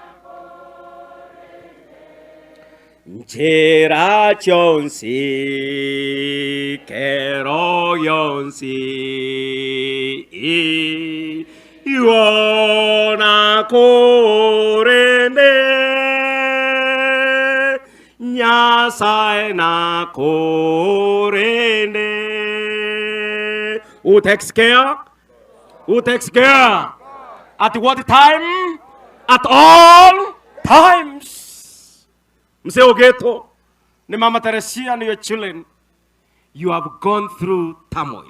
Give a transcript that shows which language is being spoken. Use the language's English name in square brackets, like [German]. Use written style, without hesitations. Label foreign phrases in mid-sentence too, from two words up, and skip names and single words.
[Gusii] Chera chonsi Kero yonsi Iona korende Nyasae na korende. [English] Who takes care? Who takes care? At what time? At all times. Mseo Geto, ni Mama Teresia and your children, you have gone through turmoil.